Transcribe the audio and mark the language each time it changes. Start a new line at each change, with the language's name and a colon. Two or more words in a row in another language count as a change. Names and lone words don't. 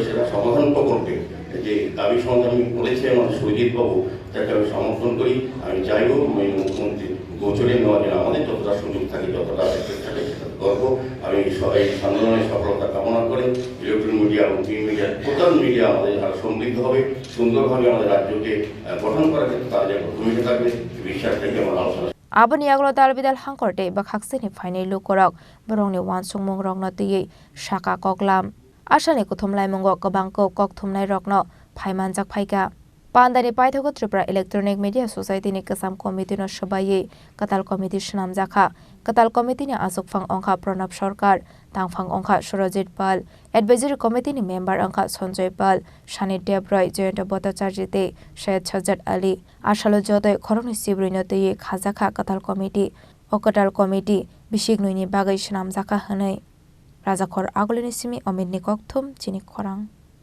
Bangla: সেটা সমাধান করবে যে দাবি সমাধান করেছে আমাদের সুজিত বাবু তাকে আমি সমর্থন করি আমি চাইব মুখ্যমন্ত্রী গোচরে নেওয়ার জন্য আমাদের যতটা সুযোগ থাকে যতটা থাকে সেটা করবো আমি এই আন্দোলনের সফলতা কামনা করে
English: electronic media
Bangla: এবং
English: print media total media
Bangla: আমাদের আরো সমৃদ্ধ হবে সুন্দরভাবে আমাদের রাজ্যকে গঠন করার ক্ষেত্রে তার যে ভূমিকা থাকবে বিশ্বাস থেকে আমার আলোচনা
Kok Borok: Abani aglo dalbidal hangkorte bakhakseni final lukorok borongni wansungmung rokno tiyei shaka koklam ashani kuthumlai mungo kabangko kokthumnai rokno phaimanjak phaika Pandani Paithago Tripura Electronic Media Society ni Kasam Committee no Shobaye Katal Committee Shnam Jakha Katal Committee ni Asukphang Ongkha Pranab Sarkar Tangphang Ongkha Surojit Pal Advisory Committee ni Member Ongkha Sanjoy Pal Shani Debroy Jayanta Bhattacharya te Syed Sajjad Ali Ashalo Jodoi Khoroni Sibrino te Khajakha Katal Committee Okatal Committee Bishignuini Bagai Shnam Jakha Hanai Rajakhor Agolini Simi Omid ni Kokthum Chini Khorang